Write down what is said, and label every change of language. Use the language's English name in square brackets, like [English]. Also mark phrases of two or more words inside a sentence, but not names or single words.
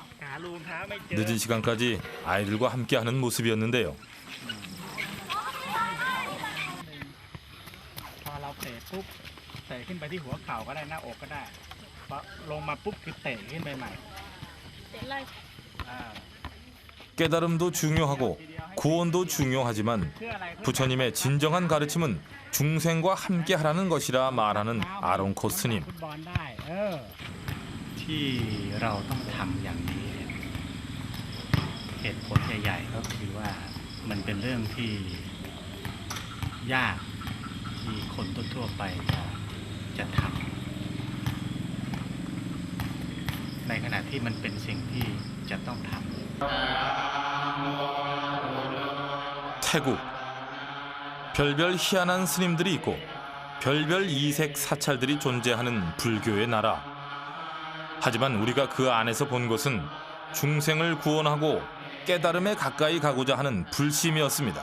[Korean] 늦은 시간까지 아이들과 함께하는 모습이었는데요. [Thai] พอเราเตะปุ๊บเตะขึ้นไปที่หัวเข่าก็ได้หน้าอกก็ได้พอลงมาปุ๊บคือเตะขึ้นไปใหม่ [Korean] 깨달음도 중요하고 구원도 중요하지만 부처님의 진정한 가르침은 중생과 함께하라는 것이라 말하는 아롱코 스님. [Thai] ฟุตบอลได้ที่เราต้องทำอย่างนี้เหตุผลใหญ่ๆก็คือว่ามันเป็นเรื่องที่ยากที่คนทั่วๆไปจะทำในขณะที่มันเป็นสิ่งที่จะต้องทำ [Korean] 태국. 별별 희한한 스님들이 있고 별별 이색 사찰들이 존재하는 불교의 나라. 하지만 우리가 그 안에서 본 것은 중생을 구원하고 깨달음에 가까이 가고자 하는 불심이었습니다.